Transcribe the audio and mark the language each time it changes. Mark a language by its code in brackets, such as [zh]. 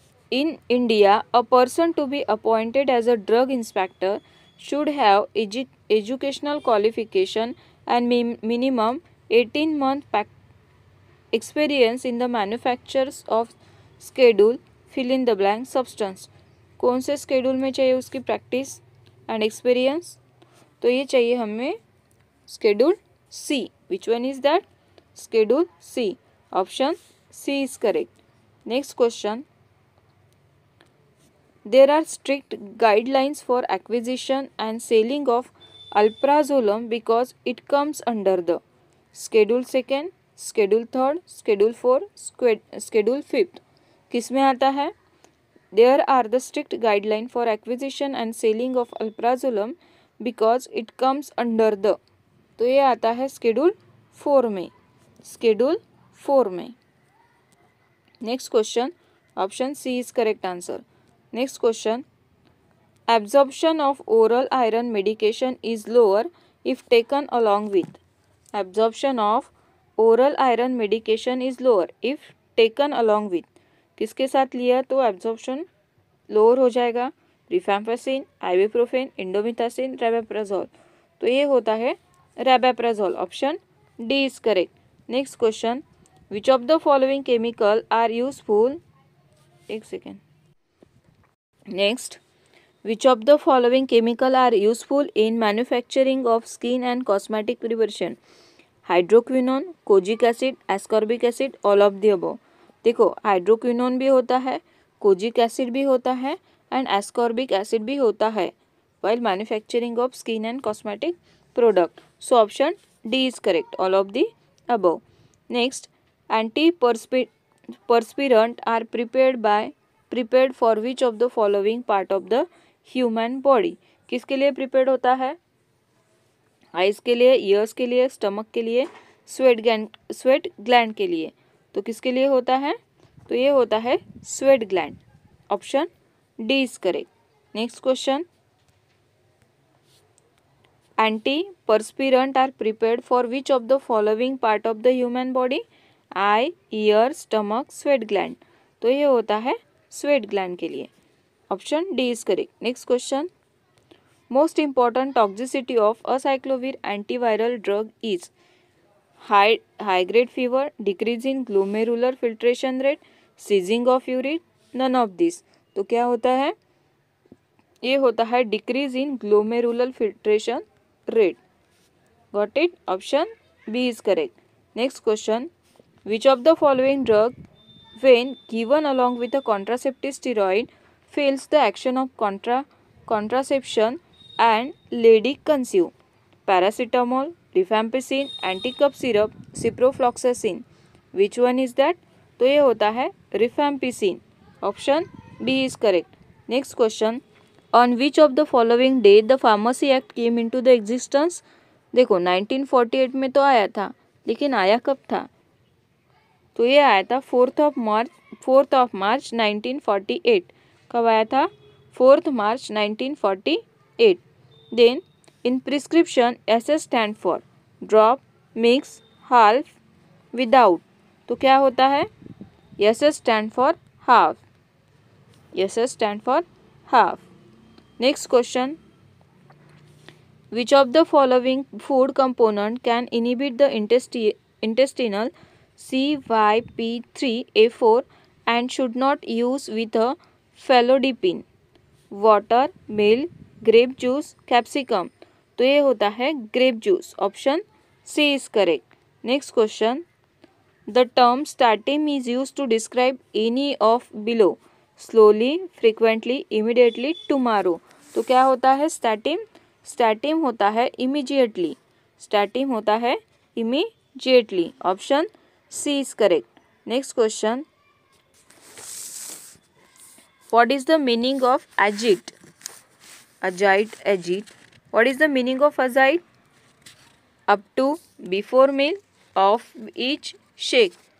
[en] In India, a person to be appointed as a drug inspector should have educational qualification and minimum 18-month experience in the manufactures of schedule fill in the blank substance. [hi] कौन से schedule में चाहिए उसकी [en] practice and experience? [hi] तो ये चाहिए हमें schedule C. [en] Which one is that? Schedule C. Option C is correct. Next question. There are strict guidelines for acquisition and selling of alprazolam because it comes under the Schedule 2nd, Schedule 3rd, Schedule 4, Schedule 5th. [hi] किस में आता है? [en] There are the strict guideline for acquisition and selling of alprazolam because it comes under the. [hi] तो ये आता है Schedule 4 में. Schedule 4 में. [en] Next question. Option C is correct answer. Next question. Absorption of oral iron medication is lower if taken along with. Absorption of oral iron medication is lower if taken along with. [hi] किसके साथ लिया तो absorption lower हो जाएगा? [en] Rifampicin, ibuprofen, indomethacin, rabeprazole. [hi] तो ये होता है [en] Rabeprazole. Option D is correct. Next question. Which of the following chemical are useful. एक second. Next. Which of the following chemical are useful in manufacturing of skin and cosmetic preparation? Hydroquinone, kojic acid, ascorbic acid, all of the above. [hi] देखो hydroquinone भी होता है, kojic acid भी होता है and ascorbic acid भी होता है [en] while manufacturing of skin and cosmetic product. So option D is correct. All of the above. Next. Antiperspirant are prepared for which of the following part of the human body. [hi] किसके लिए prepared होता है? Eyes के लिए, years के लिए, stomach के लिए, स्वेट ग्लैंड के लिए. तो किसके लिए होता है? तो ये होता है [en] Sweat gland. Option D is correct. Next question. Antiperspirant are prepared for which of the following part of the human body? Eye, ear, stomach, sweat gland. [hi] तो ये होता है [en] Sweat gland के लिए. Option D is correct. Next question. Most important toxicity of acyclovir antiviral drug is high grade fever, decrease in glomerular filtration rate, seizing of urine, none of these. [hi] तो क्या होता है? ये होता है [en] decrease in glomerular filtration rate. Got it? Option B is correct. Next question. Which of the following drug when given along with a contraceptive steroid fails the action of contraception and lady conceive? Paracetamol, rifampicin, anti-cup syrup, ciprofloxacin. Which one is that? [hi] तो ये होता है rifampicin. [en] Option B is correct. Next question. On which of the following date the Pharmacy Act came into the existence? [hi] देखो 1948 में तो आया था, लेकिन आया कब था? तो ये आया था [en] 4th of March 1948. [hi] कब आया था? [en] 4th March 1948. Then in prescription SS stand for drop, mix, half, without. [hi] तो क्या होता है? [en] SS stand for half. SS stand for half. Next question, which of the following food component can inhibit the intestinal CYP3A4 and should not use with a phenoldiphine? Water, milk, grape juice, capsicum. [hi] तो ये होता है [en] Grape juice. Option C is correct. Next question, the term statim is use to describe any of below, slowly, frequently, immediately, tomorrow. [hi] तो क्या होता है स्टैटिम? स्टैटिम होता है इमीजिएटली। स्टैटिम होता है immediately. [en] Option C is correct. Next question, what is the meaning of agit? Agite, agit. What is the meaning of agite? Up to, before meal, of each, shake.